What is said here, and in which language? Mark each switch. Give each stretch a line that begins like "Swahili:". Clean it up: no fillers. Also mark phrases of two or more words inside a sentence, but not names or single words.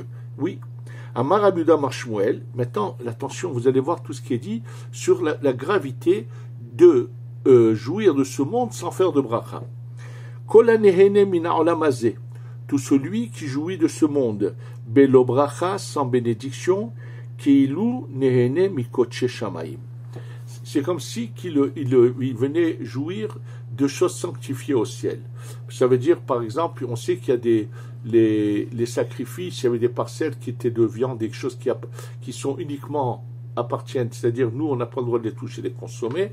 Hebrew: Oui. אמר אבודה מר שמואל.
French: Maintenant, attention, vous allez voir tout ce qui est dit sur la gravité de jouir de ce monde sans faire de bracha. Tout celui qui jouit de ce monde,
Hebrew: בלא ברכה,
French: sans bénédiction,
Hebrew: כאילו נהנה מקדשי שמים.
French: C'est comme si il venait jouir de choses sanctifiées au ciel. Ça veut dire, par exemple, on sait qu'il y a les sacrifices, il y avait des parcelles qui étaient de viande, des choses qui sont uniquement appartiennent, c'est-à-dire nous on n'a pas le droit de les toucher, de les consommer.